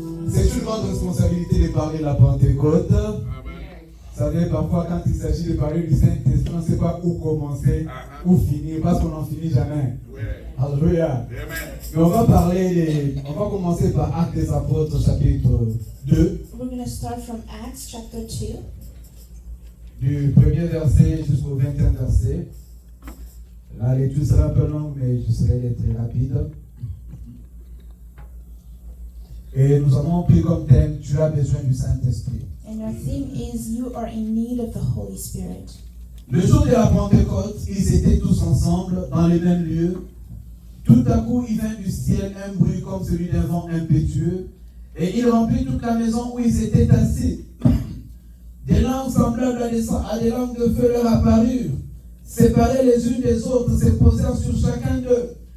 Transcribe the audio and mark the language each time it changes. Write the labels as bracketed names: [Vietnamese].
[French] C'est une grande responsabilité de parler de la Pentecôte. Vous savez, parfois, quand il s'agit de parler du Saint-Esprit, on ne sait pas où commencer, où finir, parce qu'on n'en finit jamais. Alléluia. Mais on va commencer par Actes des Apôtres, chapitre 2. [English] We're going to start from Acts chapter 2. [French] Du premier verset jusqu'au 21e verset. La lecture sera un peu longue, mais je serai très rapide. Et nous avons pris comme thème, tu as besoin du Saint-Esprit. [English] And our theme is You are in need of the Holy Spirit. [French] Le jour de la Pentecôte, ils étaient tous ensemble dans les mêmes lieux. Tout à coup, il vint du ciel un bruit comme celui d'un vent impétueux, et il remplit toute la maison où ils étaient assis. Des langues semblables à des langues de feu leur apparurent, séparées les unes des autres, se posèrent sur chacun d'eux.